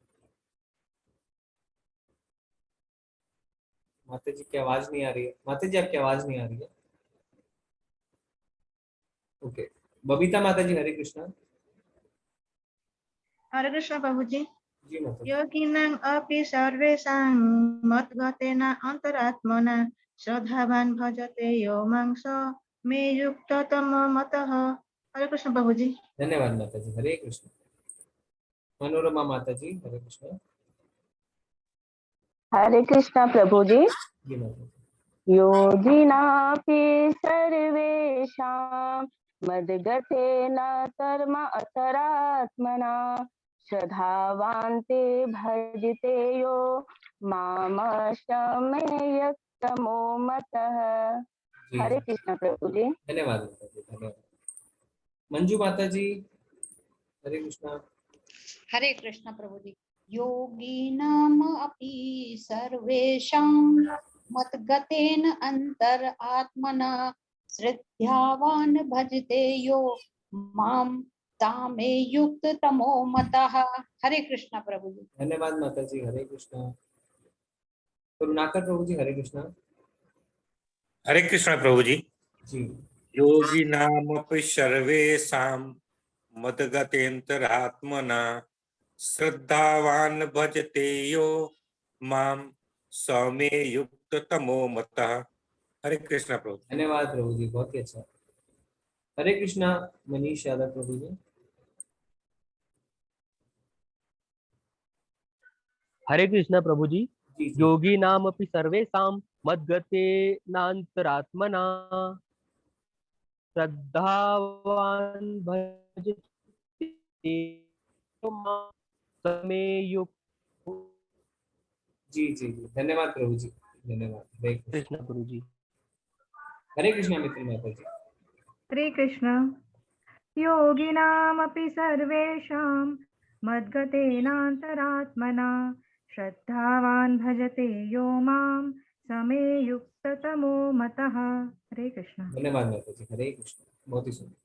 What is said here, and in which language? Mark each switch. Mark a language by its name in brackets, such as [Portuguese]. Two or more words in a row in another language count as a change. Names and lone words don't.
[Hindi] माता जी की आवाज नहीं आ रही है। माता जी आपकी आवाज नहीं आ रही है। ओके, बबीता माता जी हरे कृष्णा। हरे कृष्ण प्रभु जी। जी माता जी। [Sanskrit] योगिनां अपि सर्वेषां मद्गतेन अंतरात्मना श्रद्धावान भजते यो मां स मे युक्ततमो मतः। [Hindi] हरे कृष्ण प्रभु जी। धन्यवाद माता जी, हरे कृष्ण। मनोरमा माता जी हरे कृष्णा। हरे कृष्णा प्रभु जी। जी माता जी। [Sanskrit] योगिनापि सर्वेषां मद्गतेन कर्म अतरात्मना श्रद्धावान्ते भजते यो मामशमे युक्तमो मतः। [Hindi] जी हरे कृष्णा प्रभु जी। धन्यवाद माता जी, धन्यवाद। मंजू माता जी, हरे कृष्णा। हरे कृष्ण प्रभु जी। [Sanskrit] योगिनाम अपि सर्वेषां मतगतेन अंतर आत्मना श्रद्धावान भजते यो माम तामे युक्त तमो मतः। [Hindi] हरे कृष्ण प्रभु जी। धन्यवाद माता जी, हरे कृष्णा। करुणाकर प्रभु जी, हरे कृष्णा। हरे कृष्ण प्रभु जी। जी [Sanskrit] योगिनामपि सर्वेषां मद्गतेऽन्तरात्मना श्रद्धावान् भजते यो मां समे युक्ततमो मतः। [Hindi] हरे कृष्ण प्रभु। धन्यवाद प्रभु जी, बहुत ही अच्छा। हरे कृष्णा मनीष यादव प्रभु जी। हरे कृष्ण प्रभु जी। जी जी [Sanskrit] योगी नाम अपि सर्वेषां मद्गतेनान्तरात्मना श्रद्धावान् भजते मां समे युक्तो। [Hindi] जी जी जी, धन्यवाद प्रभु जी, धन्यवाद। हरे कृष्ण। कृष्ण प्रभु जी। हरे कृष्णा मित्र माता जी। हरे कृष्ण। [Sanskrit] योगिनामपि सर्वेषां मद्गतेनान्तरात्मना श्रद्धावान् भजते यो मां समे युक्ततमो मतः। [Hindi] हरे कृष्ण। धन्यवाद माता जी, हरे कृष्ण। बहुत ही सुंदर।